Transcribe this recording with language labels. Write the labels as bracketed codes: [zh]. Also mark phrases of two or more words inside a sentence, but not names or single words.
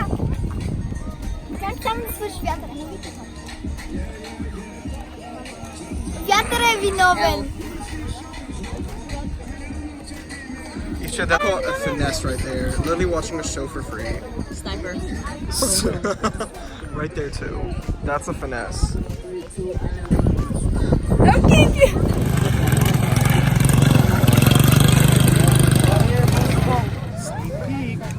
[bg] Как само да свърши вятъра? Не ви казвам. Вятъра е виновен. [en] You should definitely a finesse right there. Literally watching a show for free. Sniper. Right there too. That's a finesse. Okay. Sneak peek.